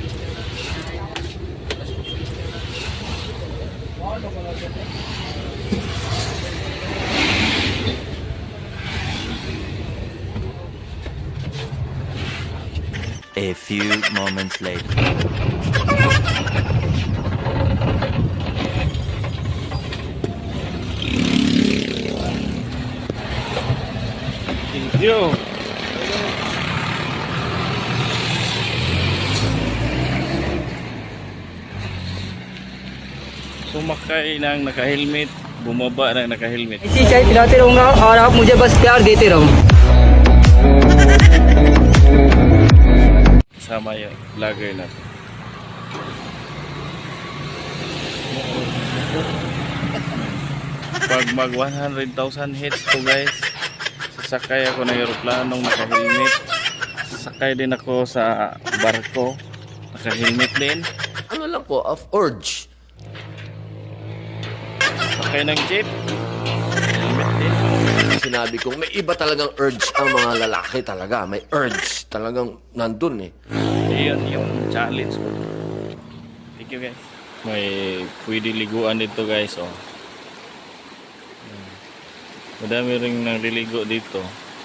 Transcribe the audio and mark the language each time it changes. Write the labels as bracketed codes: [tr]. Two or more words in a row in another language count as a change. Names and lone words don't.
[en] A few moments later. Thank you. [tl] Sumakay ng naka-helmet, bumaba ng naka-helmet. [hi] ऐसी चाय पिलाते रहूंगा और आप मुझे बस प्यार देते रहो. [tl] Kasama yung vlogger na. Pag mag 100,000 hits to guys, sasakay ako ng aeroplanong naka-helmet. Sasakay din ako sa barko, naka-helmet din. Ano lang po, [en] of urge. [tl] Sakay ng jeep, helmet din. Sinabi ko, may iba talagang urge ang mga lalaki talaga. May urge. Talagang nandun eh. Iyon yung challenge ko. [en] Thank you guys. [tl] May pwede liguan dito guys. Oh. Madami ring naliligo dito.